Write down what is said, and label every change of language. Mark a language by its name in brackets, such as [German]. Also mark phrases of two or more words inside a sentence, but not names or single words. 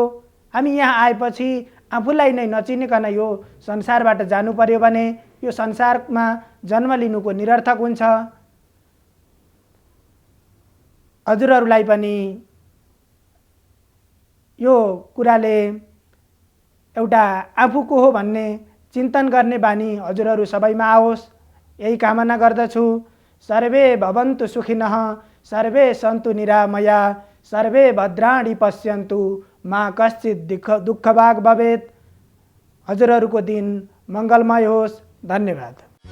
[Nepali] हामी यहाँ आएपछि आफूलाई नै नचिनिकन यो संसारबाट जानु पर्यो भने यो संसारमा जन्म लिनुको निरर्थक हुन्छ। हजुरहरूलाई पनि यो कुराले एउटा आफू को हो भन्ने चिन्तन गर्ने बानी हजुरहरू सबैमा आओस्, यही कामना गर्दछु। [Sanskrit] सर्वे भवन्तु सुखिनः, सर्वे सन्तु निरामया, सर्वे भद्राणि पश्यन्तु, मा कश्चित् दुःखभाग् भवेत्। [Nepali] हजुरहरूको दिन मङ्गलमय होस्। धन्यवाद।